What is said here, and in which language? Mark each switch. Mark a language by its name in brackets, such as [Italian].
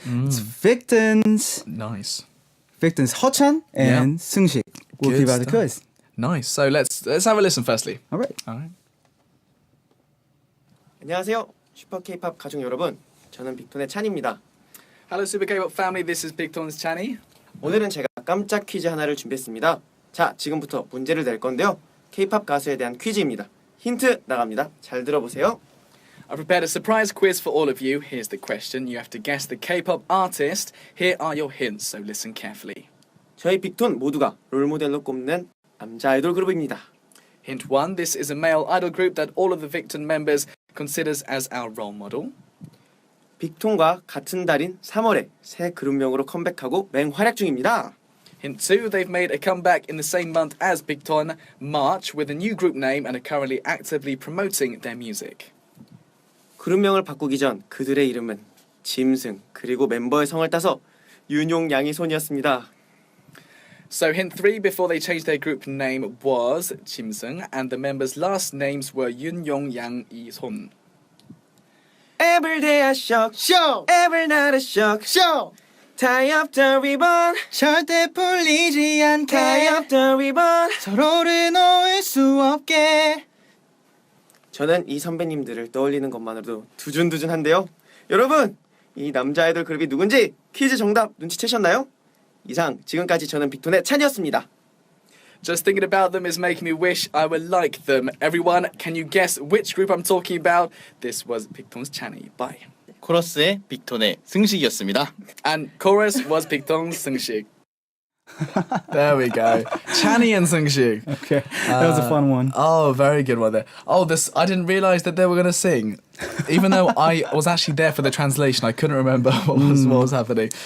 [English] It's Victon's Hochan and Seungshik will Good give out the stuff. quiz. Nice. So let's have a listen firstly. All right. [Korean] 안녕하세요. 슈퍼 K-팝 가족 여러분. 저는 빅톤의 찬입니다. [English] Hello, Super K-pop family. This is Big Ton's Channy. [Korean] 오늘은 제가 깜짝 퀴즈 하나를 준비했습니다. 자, 지금부터 문제를 낼 건데요. K-팝 가수에 대한 퀴즈입니다. 힌트 나갑니다. 잘 들어보세요. [English] I prepared a surprise quiz for all of you. Here's the question. You have to guess the K-pop artist. Here are your hints, so listen carefully. [Korean] 저희 빅톤 모두가 롤모델로 꼽는 남자 아이돌 그룹입니다. [English] Hint 1. This is a male idol group that all of the Victon members considers as our role model. [Korean] 빅톤과 같은 달인 3월에 새 그룹명으로 컴백하고 맹활약 중입니다. [English] Hint 2. They've made a comeback in the same month as Big Ton, March, with a new group name and are currently actively promoting their music. [Korean] 그룹명을 바꾸기 전 그들의 이름은 짐승 그리고 멤버의 성을 따서 윤용 양이손이었습니다. [English] So hint 3, before they changed their group name was Jimseung, and the members' last names were Yoon Yong Yang Yi Son. Every day I shock, every night I shock, tie up the ribbon, [Korean] 절대 풀리지 않게 [English] tie up the ribbon. [Korean] 서로를 놓을 수 없게. 저는 이 선배님들을 떠올리는 것만으로도 두준두준한데요. 여러분, 이 남자 아이돌 그룹이 누군지 퀴즈 정답 눈치채셨나요? 이상 지금까지 저는 빅톤의 찬이었습니다. [English] Just thinking about them is making me wish I were like them. Everyone, can you guess which group I'm talking about? This was Big Ton's Channy. Bye. [Korean] 코러스의 빅톤의 승식이었습니다. [English] And chorus was Big Ton's Seungshik. There we go. Channy and Seungshik. Okay, that was a fun one. Oh, very good one there. Oh, I didn't realize that they were going to sing. Even though I was actually there for the translation, I couldn't remember what was happening.